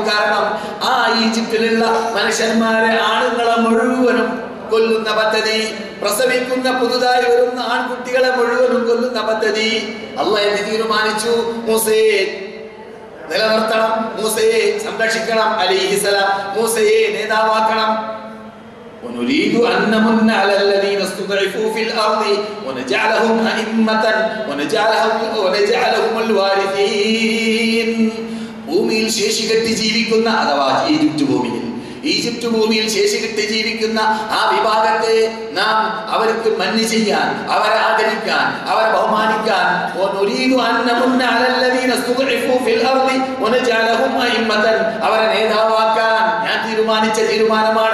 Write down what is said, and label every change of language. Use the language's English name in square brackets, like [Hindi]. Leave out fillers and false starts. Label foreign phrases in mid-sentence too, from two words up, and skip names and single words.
[Malayalam] കാരണം ആ ഈജിപ്തിലുള്ള മനുഷ്യന്മാരെ, ആണുങ്ങളെ മുഴുവനും കൊല്ലുന്ന പദ്ധതി, പ്രസവിക്കുന്ന പുതുതായി വരുന്ന ആൺകുട്ടികളെ മുഴുവനും കൊല്ലുന്ന പദ്ധതി അല്ലാഹു തീരുമാനിച്ചു. മൂസയെ നിലനിർത്തണം, മൂസയെ സംരക്ഷിക്കണം അലൈഹിസ്സലാം, മൂസയെ നേതാവാക്കണം. [Arabic] ونريد أن نمن على الذين استضعفوا في الأرض ونجعلهم أئمة ونجعلهم الوارثين. [Malayalam] ഭൂമിയിൽ ശേഷികെട്ടി ജീവിക്കുന്ന, അഥവാ ഈജിപ്ത് ഭൂമിയിൽ ശേഷികെട്ടി ജീവിക്കുന്ന ആ വിഭാഗത്തെ നാം അവർക്ക് മന്നി ചെയ്യാൻ, അവരെ ആദരിക്കാൻ, അവരെ ബഹുമാനിക്കാൻ, അവരെ നേതാവാക്കാൻ ഞാൻ തീരുമാനിച്ച തീരുമാനമാണ്.